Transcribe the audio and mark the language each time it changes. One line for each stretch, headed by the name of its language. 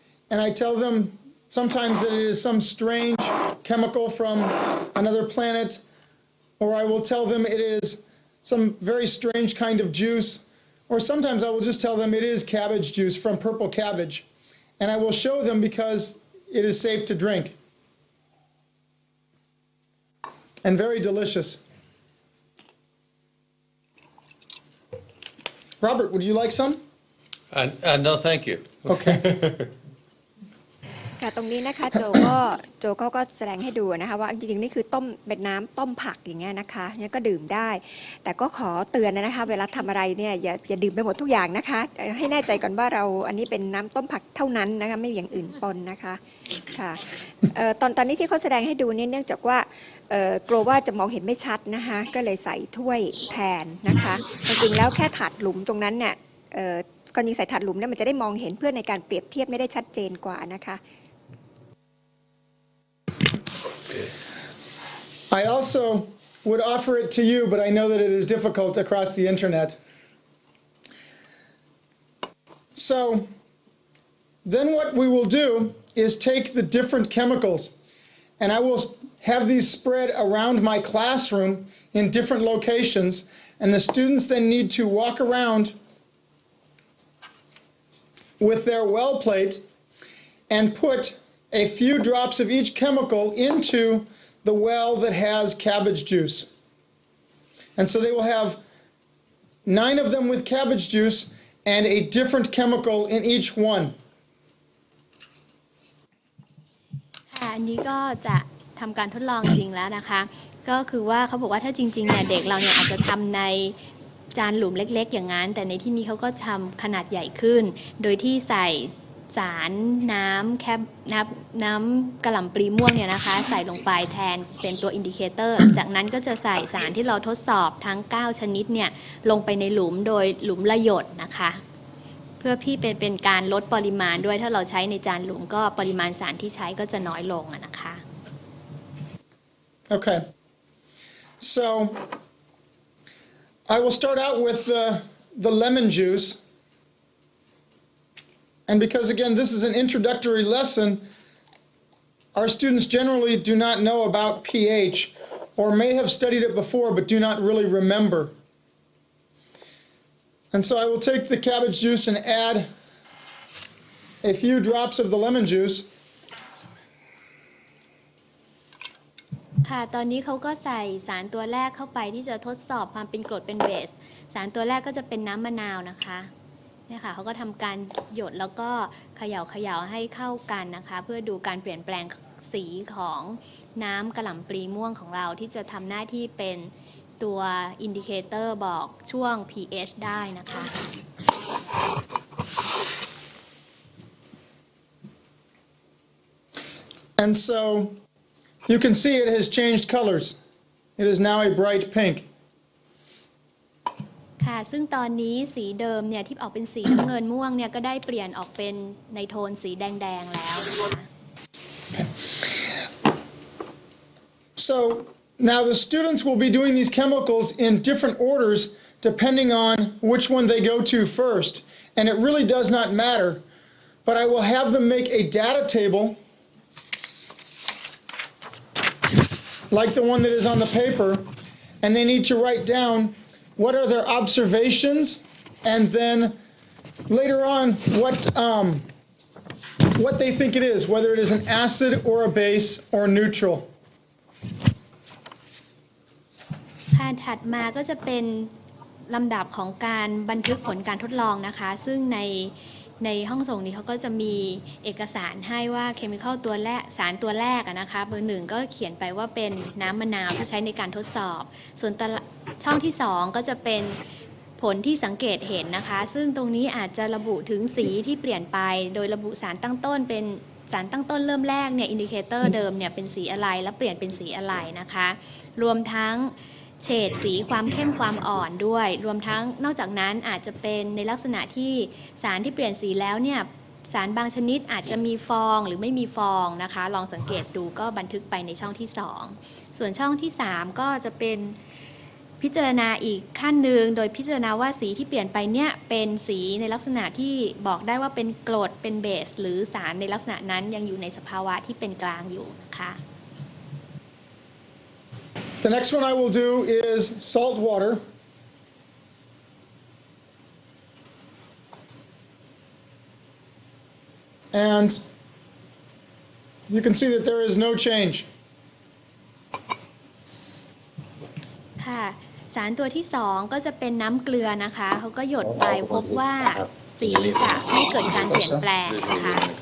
English: And I tell them sometimes that it is some strange chemical from another planet, or I will tell them it is some very strange kind of juice, or sometimes I will just tell them it is cabbage juice from purple cabbage. And I will show them because it is safe to drink and very delicious. Robert, would you like some? No, thank you. Okay.
Thai: ค่ะตรงนี้นะคะโจก็แสดงให้ดูนะคะว่าจริงๆนี่คือต้มเป็นน้ำต้มผักอย่างเงี้ยนะคะเนี่ยก็ดื่มได้แต่ก็ขอเตือนนะคะเวลาทำอะไรเนี่ยอย่าดื่มไปหมดทุกอย่างนะคะให้แน่ใจก่อนว่าเราอันนี้เป็นน้ำต้มผักเท่านั้นนะคะไม่มีอย่างอื่นปนนะคะค่ะ ตอนนี้ที่เขาแสดงให้ดูเนี่ยเนื่องจากว่ากลัวว่าจะมองเห็นไม่ชัดนะคะก็เลยใส่ถ้วยแทนนะคะจริงๆแล้วแค่ถาดหลุมตรงนั้นเนี่ยก่อนยิงใส่ถาดหลุมเนี่ยมันจะได้มองเห็นเพื่อในการเปรียบเทียบไม่ได้ชัดเจนกว่านะคะ
English: I also would offer it to you, but I know that it is difficult across the internet. So then what we will do is take the different chemicals, and I will have these spread around my classroom in different locations, and the students then need to walk around with their well plate and put a few drops of each chemical into the well that has cabbage juice. And so they will have 9 of them with cabbage juice and a different chemical in each one.
Thai: ค่ะอันนี้ก็จะทำการทดลองจริงแล้วนะคะก็คือว่าเขาบอกว่าถ้าจริงๆเนี่ยเด็กเราเนี่ยอาจจะทำใน จานหลุมเล็กๆอย่างนั้นแต่ในที่นี้เขาก็ทำขนาดใหญ่ขึ้นโดยที่ใส่สารน้ำกะหล่ำปลีม่วงเนี่ยนะคะใส่ลงไปแทนเป็นตัวอินดิเคเตอร์จากนั้นก็จะใส่สารที่เราทดสอบทั้ง9ชนิดเนี่ยลงไปในหลุมโดยหลุมละหยดนะคะเพื่อพี่เป็นการลดปริมาณด้วยถ้าเราใช้ในจานหลุมก็ปริมาณสารที่ใช้ก็จะน้อยลงนะคะ
English: Okay. So I will start out with the lemon juice. And because, again, this is an introductory lesson, our students generally do not know about pH or may have studied it before but do not really remember. And so I will take the cabbage juice and add a few drops of the lemon juice.
Thai: ค่ะตอนนี้เขาก็ใส่สารตัวแรกเข้าไปที่จะทดสอบความเป็นกรดเป็นเบสสารตัวแรกก็จะเป็นน้ำมะนาวนะคะเนี่ยค่ะเขาก็ทำการหยดแล้วก็เขย่าให้เข้ากันนะคะเพื่อดูการเปลี่ยนแปลงสีของน้ำกะหล่ำปลีม่วงของเราที่จะทำหน้าที่เป็นตัวอินดิเคเตอร์บอกช่วง pH ได้นะคะ
English: And so you can see it has changed colors. It is now a bright pink.
Thai: ค่ะซึ่งตอนนี้สีเดิมเนี่ยที่ออกเป็นสีน้ำเงินม่วงเนี่ยก็ได้เปลี่ยนออกเป็นในโทนสีแดงๆแล้วนะคะ
English: So now the students will be doing these chemicals in different orders depending on which one they go to first. And it really does not matter. But I will have them make a data table like the one that is on the paper, and they need to write down what are their observations, and then later on what they think it is, whether it is an acid or a base or neutral.
Thai: ขั้นถัดมาก็จะเป็นลำดับของการบันทึกผลการทดลองนะคะซึ่งในห้องส่งนี้เขาก็จะมีเอกสารให้ว่าเคมีคอลตัวแรกสารตัวแรกนะคะเบอร์1ก็เขียนไปว่าเป็นน้ำมะนาวที่ใช้ในการทดสอบส่วนช่องที่2ก็จะเป็น ผลที่สังเกตเห็นนะคะซึ่งตรงนี้อาจจะระบุถึงสีที่เปลี่ยนไปโดยระบุสารตั้งต้นเป็นสารตั้งต้นเริ่มแรกเนี่ยอินดิเคเตอร์เดิมเนี่ยเป็นสีอะไรแล้วเปลี่ยนเป็นสีอะไรนะคะรวมทั้งเฉดสีความเข้มความอ่อนด้วยรวมทั้งนอกจากนั้นอาจจะเป็นในลักษณะที่สารที่เปลี่ยนสีแล้วเนี่ยสารบางชนิดอาจจะมีฟองหรือไม่มีฟองนะคะลองสังเกตดูก็บันทึกไปในช่องที่2ส่วนช่องที่3ก็จะเป็น พิจารณาอีกขั้นหนึ่งโดยพิจารณาว่าสีที่เปลี่ยนไปเนี่ยเป็นสีในลักษณะที่บอกได้ว่าเป็นกรดเป็นเบสหรือสารในลักษณะนั้นยังอยู่ในสภาวะที่เป็นกลางอยู่นะคะ
English: The next one I will do is salt water. And you can see that there is no change.
Thai: ค่ะสารตัวที่2ก็จะเป็นน้ำเกลือนะคะเขาก็หยดไปพบว่าสีจะไม่เกิดการเปลี่ยนแปลงนะคะ